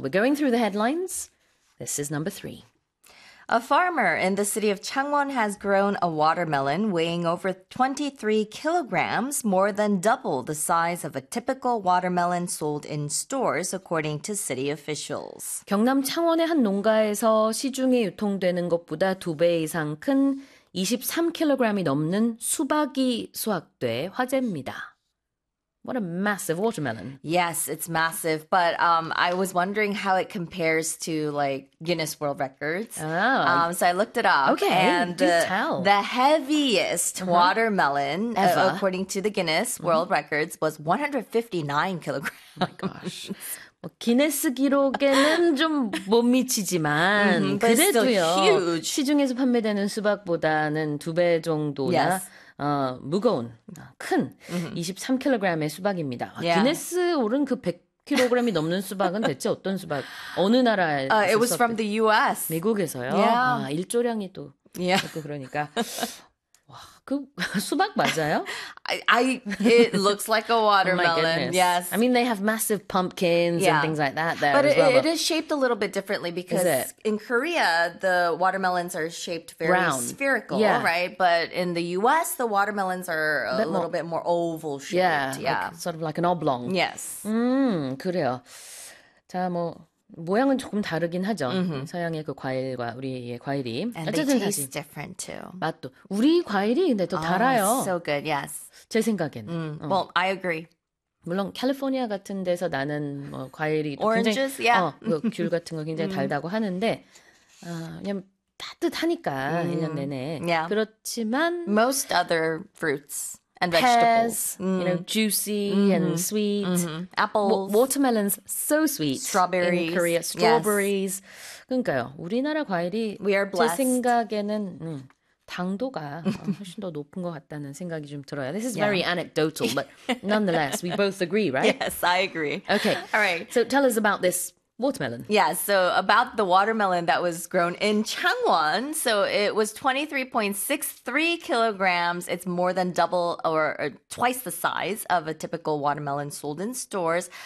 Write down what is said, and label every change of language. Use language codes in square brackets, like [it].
[en] We're going through the headlines. This is number three. A farmer in the city of Changwon has grown a watermelon weighing over 23 kilograms, more than double the size of a typical watermelon sold in stores, according to city officials. [ko] 경남 창원의 한 농가에서 시중에 유통되는 것보다 두 배 이상 큰 23kg이 넘는 수박이 수확돼 화제입니다. [en] What a massive watermelon. Yes, it's massive. But I was wondering how it compares to, like, Guinness World Records. Oh. So I looked it up. Okay, and do tell. The heaviest watermelon, ever, according to the Guinness World Records, was 159 kilograms. Oh, my gosh. [ko] 기네스 기록에는 좀 못 미치지만 그래도요 시중에서 판매되는 수박보다는 두 배 정도나 무거운 큰 23kg의 수박입니다. [en] Yeah. [ko] 기네스 오른 그 100kg이 넘는 수박은 대체 어떤 수박? 어느 나라에서? [en] It was from the U.S. [ko] 미국에서요. [en] Yeah. [ko] 아, 일조량이 또 [en] yeah. [ko] 그러니까. 그 수박 맞아요? [en] It looks like a watermelon. Oh yes. I mean, they have massive pumpkins yeah. and things like that there but as well. It is shaped a little bit differently because in Korea, the watermelons are shaped very round. Spherical, yeah. right? But in the U.S., the watermelons are a little bit more oval shaped. Yeah, yeah. Like, sort of like an oblong. Yes. [ko] 그래요. 자, 뭐 모양은 조금 다르긴 하죠. Mm-hmm. 서양의 그 과일과 우리의 과일이. [en] And [ko] 어쨌든 [en] they taste [ko] 사실. [en] Different too. [ko] 맛도. 우리 과일이 근데 또 달아요. [en] So good, yes. [ko] 제 생각에는. [en] Well, I agree. [ko] 물론 캘리포니아 같은 데서 나는 뭐 과일이 [en] Oranges, [ko] 굉장히, [en] yeah. [ko] 그 귤 같은 거 굉장히 달다고 하는데 왜냐면 따뜻하니까 1년 내내. [en] Yeah. [ko] 그렇지만 [en] Most other fruits. And vegetables. Pears, you know, juicy and sweet. Apples. Watermelons, so sweet. Strawberries. In Korea, strawberries. Yes. [ko] 그러니까요, 우리나라 과일이 [en] We are blessed. [ko] 제 생각에는 당도가 훨씬 더 높은 것 같다는 생각이 좀 들어요. [en] This is yeah. very anecdotal, but nonetheless, we both agree, right? Yes, I agree. Okay. All right. So tell us about this watermelon. Yeah, so about the watermelon that was grown in Changwon. So it was 23.63 kilograms. It's more than double or twice the size of a typical watermelon sold in stores.